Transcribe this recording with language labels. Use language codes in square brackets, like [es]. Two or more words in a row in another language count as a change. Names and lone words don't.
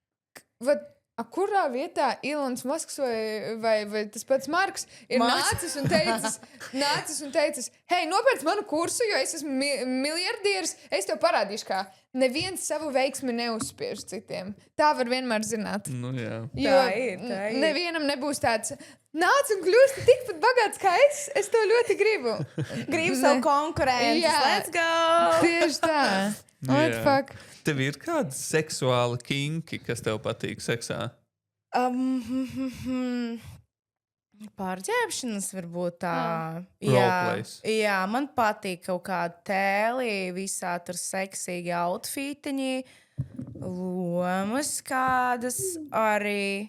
[lv] Kurā vietā Ilons Musks vai tas pats Marks ir nācis un teicis, hei, nopērc manu kursu, jo es esmu miljardieris, es tev parādīšu, kā. Neviens savu veiksmi neuzspiež citiem. Tā var vienmēr zināt. Jā. Jo tā ir. Nevienam nebūs tāds, nāc un kļūsti tikpat bagāts kā es. Es to ļoti gribu. Gribu savu konkurenci. [en] Let's go! [lv] Tieši tā. [en] What the fuck? [lv] Tev ir kādi seksuāli kinki, kas tev patīk seksā? Pārģērbšanas varbūt tā. Jā, man patīk kaut kāda tēlī, visā tur seksīgi outfitiņi, lomas kādas arī.